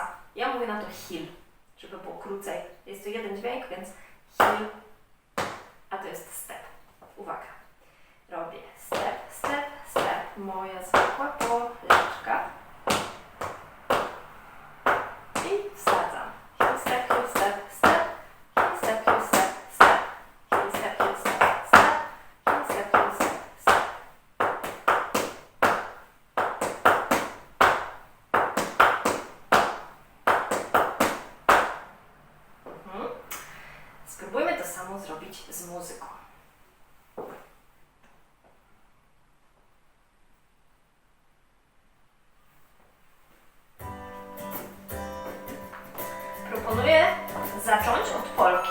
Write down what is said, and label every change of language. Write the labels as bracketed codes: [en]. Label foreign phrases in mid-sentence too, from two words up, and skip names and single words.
[pl] Ja mówię na to heel, żeby było krócej. Jest to jeden dźwięk, więc heel, a to jest step. Uwaga. Robię [en] step, step, step. [pl] Moja zwykła poleczka. I wsadzam. [en] Heel step, heel step, step. Heel step, heel step, step. Heel step, heel step, step. Heel step, heel step, step. [pl] Spróbujmy to samo zrobić z muzyką. Proponuję zacząć od polki.